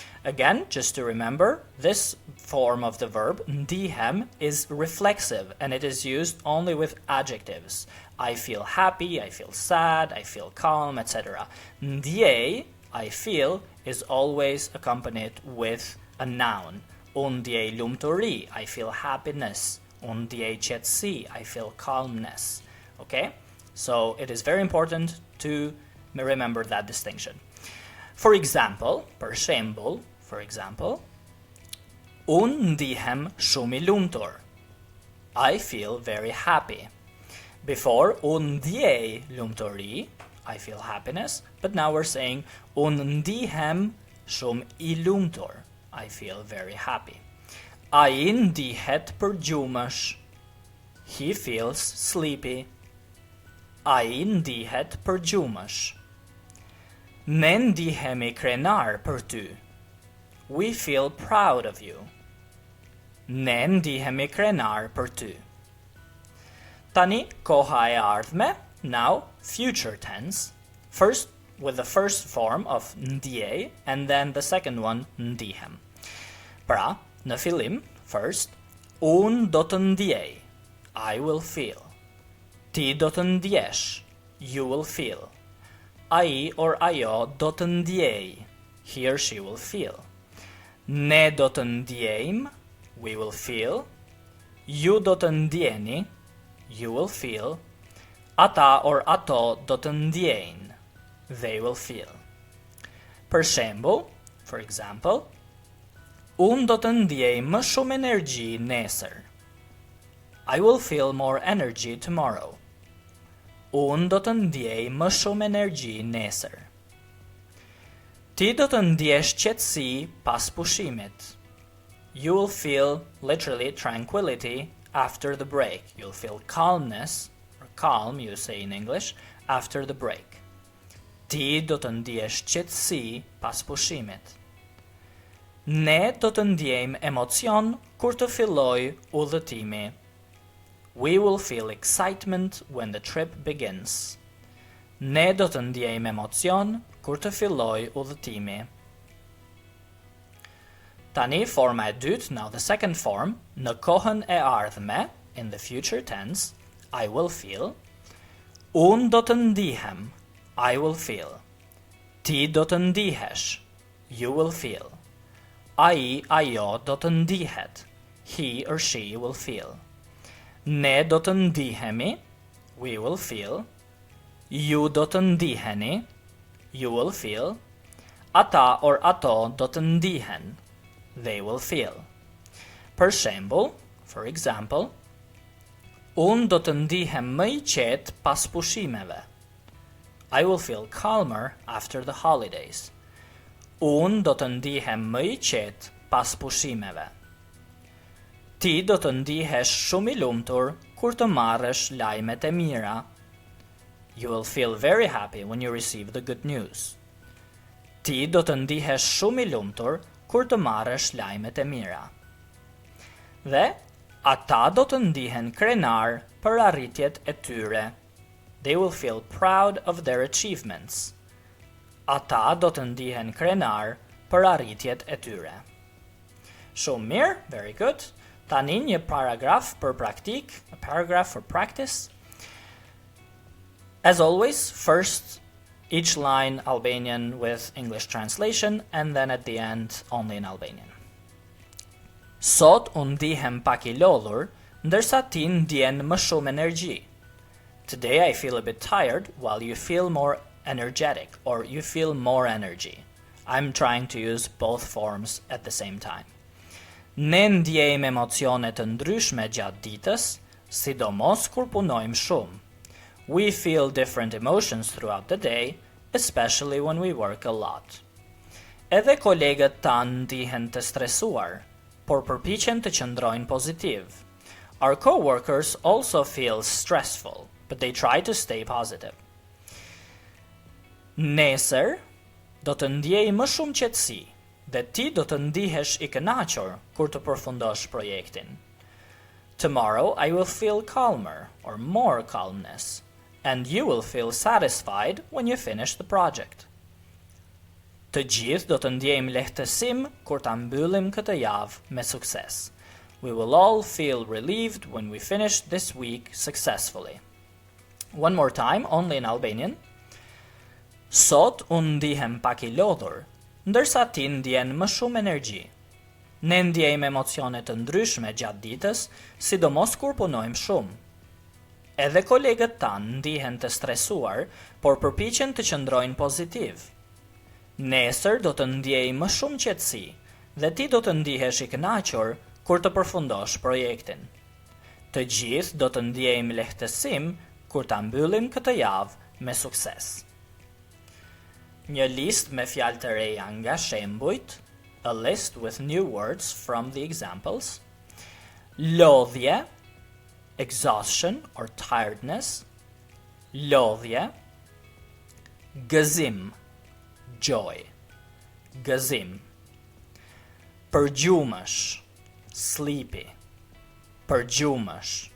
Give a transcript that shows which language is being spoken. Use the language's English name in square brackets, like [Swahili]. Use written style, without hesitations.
[English] Again, just to remember, this form of the verb, ndihem, is reflexive and it is used only with adjectives. I feel happy, I feel sad, I feel calm, etc. Ndiej, I feel, is always accompanied with a noun. [Albanian] Unë ndjej lumturi, [English] I feel happiness. [Albanian] Unë ndjej qetësi, [English] I feel calmness. Okay? So it is very important to remember that distinction. For example, [Albanian] për shembull, unë ndihem shumë I lumtur. [English] I feel very happy. Before, [Albanian] unë ndjej lumturi, [English] I feel happiness, but now we're saying [Albanian] unë ndihem shumë I lumtur. [English] I feel very happy. [Albanian] Ai ndihet përgjumësh. [English] He feels sleepy. [Albanian] Ai ndihet përgjumësh. Ne ndihemi krenar për ty. [English] We feel proud of you. [Albanian] Ne ndihemi krenar për ty. Tani, koha e ardhme, [English] now future tense. First, with the first form of ndiej, and then the second one, ndihem. [Albanian] Pra, në fillim, [English] first, [Albanian] unë do të ndjej, [English] I will feel. [Albanian] Ti do të ndjesh, [English] you will feel. [Albanian] Ai or ajo do të ndjej, [English] he or she will feel. [Albanian] Ne do të ndjejmë, [English] we will feel. [Albanian] Ju do të ndjeni, [English] you will feel. [Albanian] Ata or ato do të ndjejnë, [English] they will feel. [Albanian] Për shembull, [English] for example, [Albanian] unë do të ndjej më shumë energji nesër. [English] I will feel more energy tomorrow. [Albanian] Unë do të ndjej më shumë energji nesër. Ti do të ndjesh qetësi pas pushimit. [English] You will feel, literally, tranquility after the break. You'll feel calmness, or calm, you say in English, after the break. [Albanian] Ti do të ndjesh qetësi pas pushimit. Ne do të ndjejmë emocion kur të filloj udhëtimi. [English] We will feel excitement when the trip begins. [Albanian] Ne do të ndjejmë emocion kur të filloj udhëtimi. Tani, forma e dytë, [English] now the second form, [Albanian] në kohën e ardhme, [English] in the future tense, I will feel. [Albanian] Unë do të ndihem, [English] I will feel. [Albanian] Ti do të ndihesh, [English] you will feel. [Albanian] Ai, ajo do të ndihet. [English] He or she will feel. [Albanian] Ne do të ndihemi. [English] We will feel. [Albanian] Ju do të ndiheni. [English] You will feel. [Albanian] Ata or ato do të ndihen. [English] They will feel. [Albanian] Për shembull, [English] for example, [Albanian] unë do të ndihem më i qetë pas pushimeve. [English] I will feel calmer after the holidays. [Albanian] Unë do të ndihem më i qetë pas pushimeve. Ti do të ndihesh shumë i lumtur kur të marrësh lajmet e mira. [English] You will feel very happy when you receive the good news. [Albanian] Ti do të ndihesh shumë i lumtur kur të marrësh lajmet e mira. Dhe ata do të ndihen krenar për arritjet e tyre. [English] They will feel proud of their achievements. [Albanian] Ata do të ndihen krenar për arritjet e tyre. Shumë mirë, [English] very good. [Albanian] Tani një paragraf për praktik, [English] a paragraph for practice. As always, first each line Albanian with English translation, and then at the end only in Albanian. [Albanian] Sot unë ndihem pak i lodhur, ndërsa ti ndjen më shumë energji. [English] Today I feel a bit tired, while you feel more energetic, or you feel more energy. I'm trying to use both forms at the same time. [Albanian] Ne ndjejmë emocione të ndryshme gjatë ditës, sidomos kur punojmë shumë. [English] We feel different emotions throughout the day, especially when we work a lot. [Albanian] Edhe kolegët tanë ndihen të stresuar, por përpiqen të qëndrojnë pozitiv. [English] Our co-workers also feel stressful, but they try to stay positive. [Albanian] Nesër do të ndjej më shumë qetësi, dhe ti do të ndihesh i kënaqur kur të përfundosh projektin. [English] Tomorrow I will feel calmer, or more calmness, and you will feel satisfied when you finish the project. [Albanian] Të gjithë do të ndjejmë lehtësim kur ta mbyllim këtë javë me sukses. [English] We will all feel relieved when we finish this week successfully. One more time, only in Albanian. [Albanian] Sot unë ndihem pak i lodhur, ndërsa ti ndjen më shumë energji. Ne ndjejmë emocione të ndryshme gjatë ditës, sidomos kur punojmë shumë. Edhe kolegët tanë ndihen të stresuar, por përpiqen të qëndrojnë pozitiv. Nesër do të ndjej më shumë qetësi, dhe ti do të ndihesh i kënaqur kur të përfundosh projektin. Të gjithë do të ndjejmë lehtësim kur ta mbyllim këtë javë me sukses. Një listë me fjalë të reja nga shembujt, [English] a list with new words from the examples. [Albanian] Lodhje, [English] exhaustion or tiredness. [Albanian] Lodhje. Gëzim, [English] joy. [Albanian] Gëzim. Përgjumësh, [English] sleepy. [Albanian] Përgjumësh.